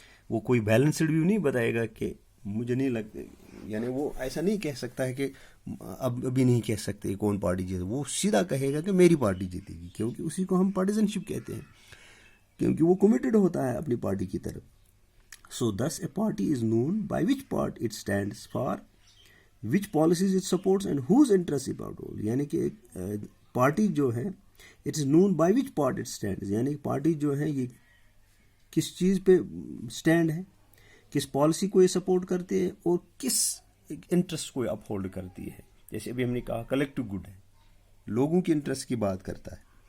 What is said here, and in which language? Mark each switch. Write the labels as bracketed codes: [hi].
[ur] وہ کوئی balanced view نہیں بتائے گا کہ مجھے نہیں لگتا, یعنی وہ ایسا نہیں کہہ سکتا ہے کہ ابھی نہیں کہہ سکتے کون پارٹی جیتے. وہ سیدھا کہے گا کہ میری پارٹی جیتے گی, کیونکہ اسی کو ہم پارٹیزن شپ کہتے ہیں, کیونکہ وہ کمیٹڈ ہوتا ہے اپنی پارٹی کی طرف. [en] So thus a party is known by which part it stands for, which policies it supports and whose interests it upholds. [ur] یعنی کہ ایک پارٹی جو ہے [en] it is known by which part it stands, [ur] یعنی party جو ہے یہ کس چیز پہ اسٹینڈ ہے, کس پالیسی کو یہ سپورٹ کرتے ہیں اور کس انٹرسٹ کو یہ اپہولڈ کرتی ہے. جیسے ابھی ہم نے کہا کلیکٹیو گڈ ہے, لوگوں کی انٹرسٹ کی بات کرتا ہے.